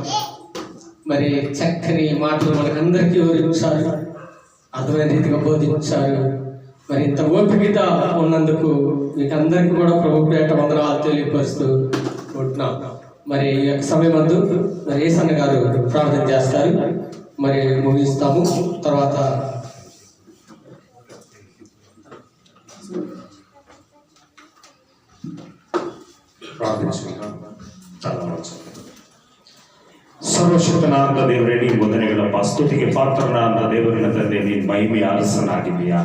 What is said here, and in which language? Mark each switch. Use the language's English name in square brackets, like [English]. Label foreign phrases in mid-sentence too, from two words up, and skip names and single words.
[Telugu] మరి చక్కని మాటలు మనకందరికీ వివరించారు, అర్థమైన రీతిగా బోధించారు. మరి ఇంత ఓపికత ఉన్నందుకు మీకు అందరికీ కూడా ప్రభు పేట వందనాలు తెలియపరుస్తూ ఉంటున్నాం. మరి ఈ యొక్క సమయం అందు మరి ఏసన్న గారు ప్రార్థన చేస్తారు, మరి ముగిస్తాము. తర్వాత [Kannada] ಪ್ರಾರ್ಥಿಸೋಣ. ಸರ್ವಶಕ್ತನಾದ ದೇವರೇ, ನೀನು ವಂದನೆಗಳಪ್ಪ. ಸ್ತುತಿಗೆ ಪಾತ್ರನಾದ ದೇವರಿನ ತಂದೆ, ನೀನು ಮಹಿಮೆಯ ಅರಸನಾಗಿದ್ದೀಯಾ.